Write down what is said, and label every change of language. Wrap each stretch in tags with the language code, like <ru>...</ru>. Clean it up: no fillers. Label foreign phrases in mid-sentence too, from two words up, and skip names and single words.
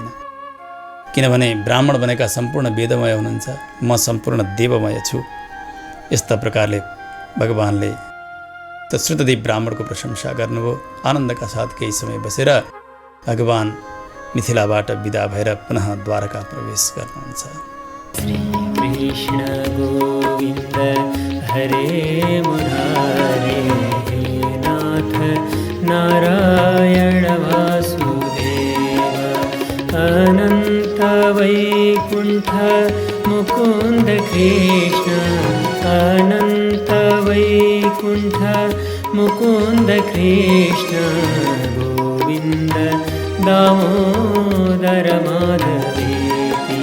<ne>किनभने ब्राह्मण बनेका सम्पूर्ण वेदमय हुनुहुन्छ, म सम्पूर्ण देवमय छु। यस्ता प्रकारले भगवान्ले त श्रुतदेव ब्राह्मणको प्रशंसा गर्नुभयो। आनन्दका साथ केही समय बसेर भगवान् मिथिलाबाट विदा भएर पुनः द्वारका प्रवेश गर्नुहुन्छ।</ne> <sa>श्री कृष्ण गोविन्द हरे मुरारे, हे नाथ नारायण वासुदेव, अनन्त वैकुण्ठ मुकुन्द कृष्ण, अनन्त वैकुण्ठ मुकुन्द कृष्ण, गोविन्द दामोदर माधवेति।</sa>